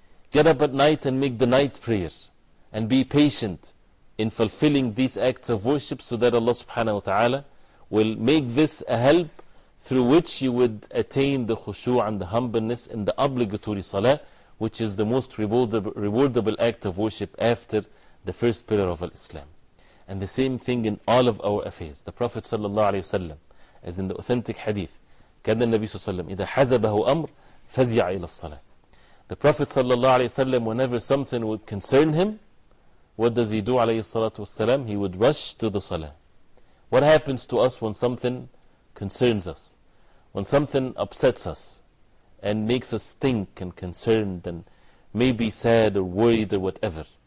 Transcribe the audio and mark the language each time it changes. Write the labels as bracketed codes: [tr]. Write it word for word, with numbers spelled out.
[en] Get up at night and make the night prayer. And be patient in fulfilling these acts of worship, so that Allah subhanahu wa ta'ala will make this a help through which you would attain the khushu' and the humbleness in the obligatory salah, which is the most rewardable, rewardable act of worship after the first pillar of Islam. And the same thing in all of our affairs. The Prophet ﷺ, as in the authentic hadith, [ar] كان النبي صلى الله عليه وسلم إذا حزبه أمر فزع إلى الصلاة. [en] The Prophet [ar] صلى الله عليه وسلم, [en] whenever something would concern him, what does he do [ar] عليه الصلاة والسلام? [en] He would rush to the salah. What happens to us when something concerns us? When something upsets us and makes us think and concerned and maybe sad or worried or whatever.